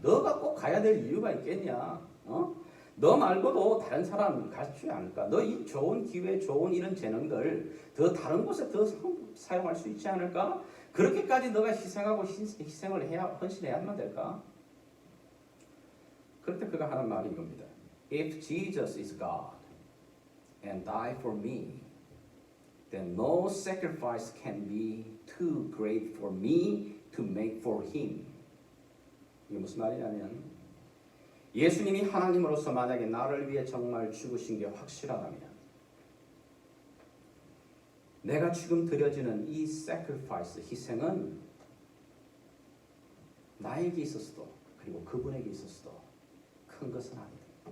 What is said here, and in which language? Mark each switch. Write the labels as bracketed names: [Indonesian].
[Korean] 너가 꼭 가야 될 이유가 있겠냐? 너 말고도 다른 사람 가르치지 않을까? 너 이 좋은 기회, 좋은 이런 재능들 더 다른 곳에 더 사용할 수 있지 않을까? 그렇게까지 너가 희생하고 희생을 해야 헌신해야만 될까? 그럴 때 그가 하는 말이 이겁니다. [English] If Jesus is God and died for me, then no sacrifice can be too great for me to make for him. [Korean] 이게 무슨 말이냐면 예수님이 하나님으로서 만약에 나를 위해 정말 죽으신 게 확실하다면 내가 지금 드려지는 이 sacrifice, 희생은 나에게 있었어도 그리고 그분에게 있었어도 큰 것은 아니다.